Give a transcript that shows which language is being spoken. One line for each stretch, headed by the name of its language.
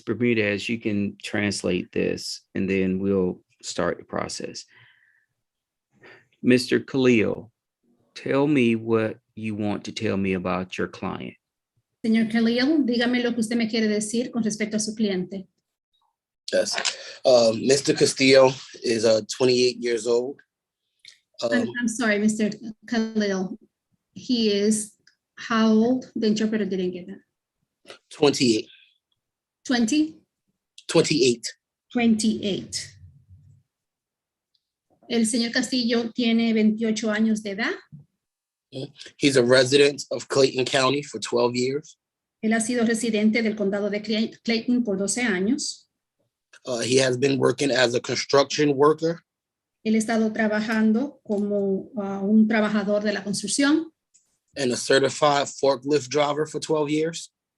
English: Bermudez, you can translate this and then we'll start the process. Mr. Khalil, tell me what you want to tell me about your client.
Spanish: Señor Khalil, dígame lo que usted me quiere decir con respecto a su cliente.
English: Yes. Mr. Castillo is 28 years old. I'm sorry, Mr. Khalil. He is how old? The interpreter didn't get that. 28. 20? 28. 28.
Spanish: El señor Castillo tiene 28 años de edad.
English: He's a resident of Clayton County for 12 years.
Spanish: Él ha sido residente del condado de Clayton por 12 años.
English: He has been working as a construction worker.
Spanish: Él ha estado trabajando como un trabajador de la construcción.
English: And a certified forklift driver for 12 years.